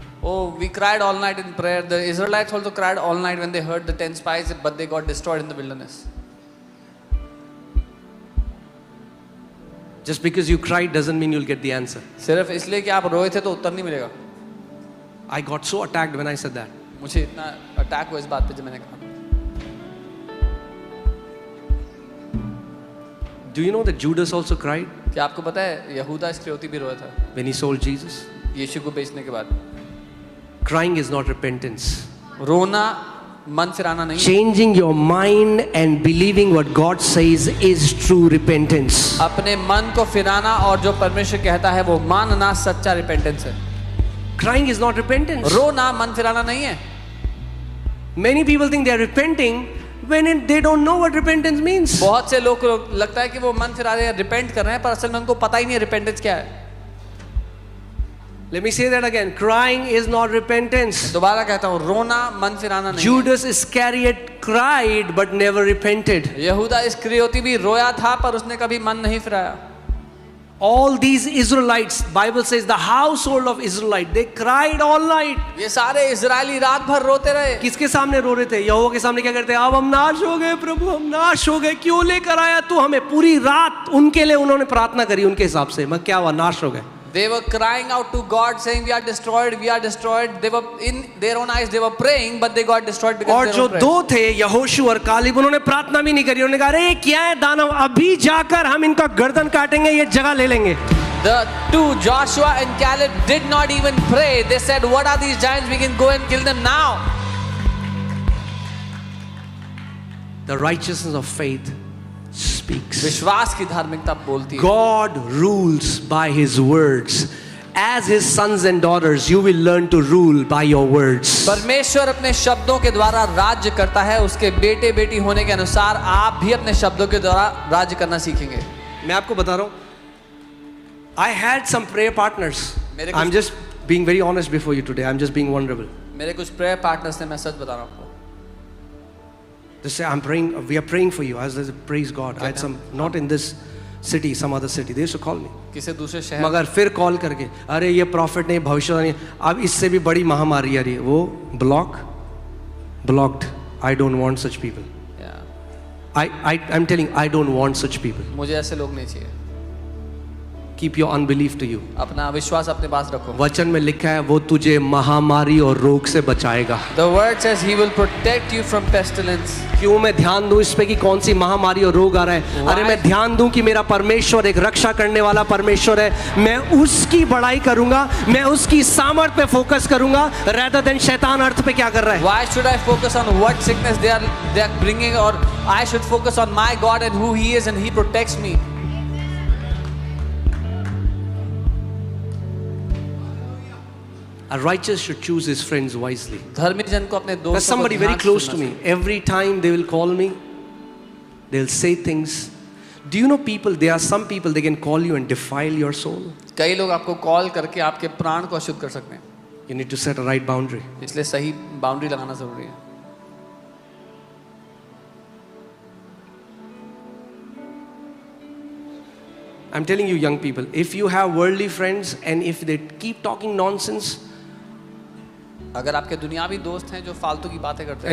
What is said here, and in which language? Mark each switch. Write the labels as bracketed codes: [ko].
[en] Oh, we cried all night in prayer. The Israelites also cried all night when they heard the 10 spies, but they got destroyed in the wilderness. Just because you cried doesn't mean you'll get the answer. [hi] सिर्फ इसलिए कि आप रोए थे तो उत्तर नहीं मिलेगा. [en] I got so attacked when I said that. [hi] मुझे इतना अटैक हुआ इस बात पे जब मैंने कहा. [en] Do you know that Judas also cried [hi] क्या आपको पता है यहूदा इस्करियोती भी रोया था [en] when he sold Jesus? [hi] यीशु को बेचने के बाद. [en] Crying is not repentance. [hi] रोना मन फिराना नहीं. [en] Changing your mind and believing what God says is true repentance. [hi] अपने मन को फिराना और जो परमेश्वर कहता है वो मानना सच्चा रिपेंटेंस है. [en] Crying is not repentance. [hi] रोना मन फिराना नहीं है. [en] Many people think they are repenting when they don't know what repentance means. [hi] बहुत से लोग को लगता है कि वो मन फिरा रहे हैं, रिपेंट कर रहे हैं, पर असल में उनको पता ही नहीं है रिपेंटेंस क्या है. [en] Let me say that again. Crying is not repentance. [hi] दोबारा कहता हूँ, रोना मन फिराना नहीं. [en] Judas Iscariot cried but never repented. [hi] यहूदा इस्करियोती भी रोया था पर उसने कभी मन नहीं फिराया. [en] All these Israelites, Bible says the household of Israelite, they cried all night. [hi] ये सारे इजरायली रात भर रोते रहे. किसके सामने रो रहे थे? यहोवा के सामने क्या करते हैं? अब हम नाश हो गए प्रभु, हम नाश हो गए, क्यों लेकर आया तू हमें? पूरी रात उनके लिए उन्होंने प्रार्थना करी उनके हिसाब से. मैं क्या हुआ? नाश हो गए. [en] They were crying out to God saying we are destroyed, we are destroyed. They were in their own eyes they were praying but they got destroyed because [hi] और [en] of [hi] जो [en] their own [hi] दो थे यहोशू और कालेब, उन्होंने प्रार्थना भी नहीं करी. उन्होंने कहा अरे क्या है दानव, अभी जाकर हम इनका गर्दन काटेंगे, ये जगह ले लेंगे. [en] The two, Joshua and Caleb, did not even pray. They said, what are these giants? We can go and kill them now. The righteousness of faith speaks. [hi] विश्वास की धार्मिकता बोलती है. [en] God rules by his words. As his sons and daughters, you will learn to rule by your words. [hi] परमेश्वर अपने शब्दों के द्वारा राज्य करता है. उसके बेटे बेटी होने के अनुसार आप भी अपने शब्दों के द्वारा राज्य करना सीखेंगे. मैं आपको बता रहा हूँ, [en] I had some prayer partners. I'm just being very honest before you today. I'm just being vulnerable. [hi] मेरे कुछ प्रेयर पार्टनर्स थे, मैं सच बता रहा हूँ आपको. [en] They say, I'm praying, we are praying for you. I said, praise God. I had some, not in this city, some other city. They used to call me. [hi] किसी दूसरे शहर. मगर फिर कॉल करके, अरे ये प्रॉफिट नहीं, भविष्यवाणी, अब इससे भी बड़ी महामारी आ रही है. वो [en] blocked. I don't want such people. I'm telling, I don't want such people. [hi] मुझे ऐसे लोग नहीं चाहिए. [en] Keep your unbelief to you. [hi] अपना विश्वास अपने पास रखो. वचन में लिखा है वो तुझे महामारी और रोग से बचाएगा. [en] The word says he will protect you from pestilence. [hi] क्यों मैं ध्यान दूं इस पे कि कौन सी महामारी और रोग आ रहा है? अरे मैं ध्यान दूं कि मेरा परमेश्वर एक रक्षा करने वाला परमेश्वर है. मैं उसकी बड़ाई करूंगा, मैं उसकी सामर्थ पे फोकस करूंगा, [en] rather than [hi] शैतान अर्थ पे क्या कर रहा है. [en] Why should I focus on what sickness they are bringing, or I should focus on my God and who He is and He protects me. A righteous should choose his friends wisely. [hi] धर्मी जन को अपने दोस्तों को [en] somebody very [hi] ध्यान से [en] close to [hi] चुनना [en] me, every time they will call me, they'll say things. Do you know people, there are some people they can call you and defile your soul. [hi] चाहिए. कई लोग आपको कॉल करके आपके प्राण को अशुद्ध कर सकते हैं. [en] You need to set a right boundary. [hi] इसलिए सही बाउंड्री लगाना जरूरी है. [en] I'm telling you young people, if you have worldly friends and if they keep talking nonsense, [hi] अगर आपके दुनियावी दोस्त हैं जो फालतू की बातें करते हैं